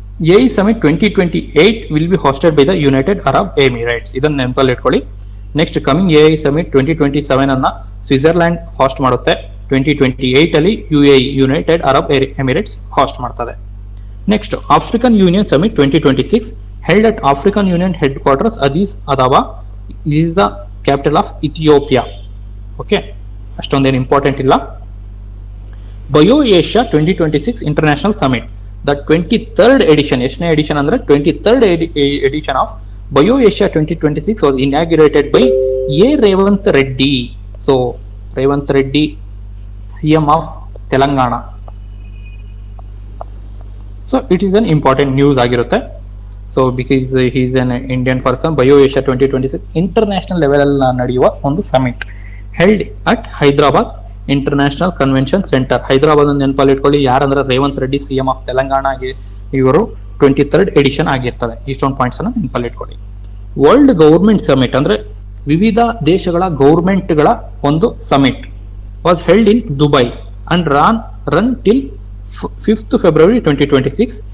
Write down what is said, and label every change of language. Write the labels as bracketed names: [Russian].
[English] AE Summit 2028 will be hosted by the United Arab Emirates. [Kannada] ಇದನ್ನ ನೆನಪಲ್ಲಿ ಇಟ್ಕೊಳ್ಳಿ. Next coming AE Summit 2027 ಅನ್ನ Switzerland hoist ಮಾಡುತ್ತೆ. 2028 ಅಲ್ಲಿ UAE United Arab Emirates hoist ಮಾಡ್ತದೆ. [English] Next African Union summit 2026 held at African Union headquarters Addis Ababa. This is the capital of Ethiopia. [Kannada] Okay, ಅಷ್ಟೊಂದೇನು important ಇಲ್ಲ. [English] bio Asia 2026 international summit, the 23rd edition, [Kannada] ಎಷ್ಟನೇ edition ಅಂದ್ರೆ [English] 23rd edition of Bio Asia 2026 was inaugurated by A. Revanth Reddy. So Revanth Reddy, CM of Telangana. So it is an important news [Kannada] ಆಗಿರುತ್ತೆ. [English] So because he is an Indian person, Bio Asia 2026 international level [Kannada] ಅಲ್ಲಿ ನಡೆಯುವ ಒಂದು summit [English] held at Hyderabad International Convention Center. [Kannada] Hyderabad ಅನ್ನು ನೆನಪಲ್ಲಿ ಇಟ್ಕೊಳ್ಳಿ. ಯಾರಂದ್ರೆ Revanth Reddy, CM of Telangana. ಇವರು 23rd edition ಆಗಿರ್ತದೆ. ಇಷ್ಟೊಂದು ಪಾಯಿಂಟ್ಸ್ ಅನ್ನು ನೆನಪಲ್ಲಿ ಇಟ್ಕೊಳ್ಳಿ. ವರ್ಲ್ಡ್ ಗವರ್ಮೆಂಟ್ ಸಮಿಟ್ ಅಂದ್ರೆ ವಿವಿಧ ದೇಶಗಳ ಗವರ್ಮೆಂಟ್ಗಳ ಒಂದು summit [English] Was held in Dubai and run till 5th February 2026.